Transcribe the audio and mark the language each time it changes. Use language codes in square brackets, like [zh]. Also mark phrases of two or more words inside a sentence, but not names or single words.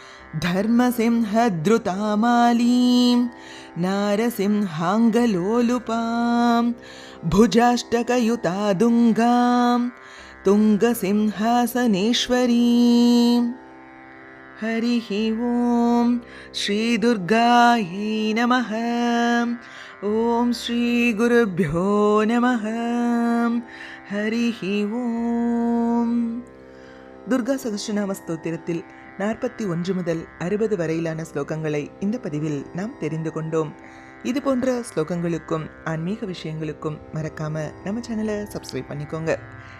[sa] ಧರ್ಮಸಿಂಹಧೃತಾಮಾಲೀಂ ನಾರಸಿಂಹಾಂಗಲೋಲುಪಾಂ ಭುಜಾಷ್ಟಕಯುತಾ ದುಂಗಾಂ ತುಂಗಸಿಂಹಾಸನೇಶ್ವರೀಂ. ಹರಿ ಓಂ ಶ್ರೀ ದುರ್ಗಾಯೈ ನಮಃ. ஓம் ஸ்ரீ குருப்யோ நமः. ஹரிஹி ஓம். [ta] துர்கா சகஸ்ரநாம ஸ்தோத்திரத்தில் 41 முதல் 60 வரையிலான ஸ்லோகங்களை இந்த பதிவில் நாம் தெரிந்து கொண்டோம். இது போன்ற ஸ்லோகங்களுக்கும் ஆன்மீக விஷயங்களுக்கும் மறக்காம நம்ம சேனலை சப்ஸ்கிரைப் பண்ணிக்கோங்க.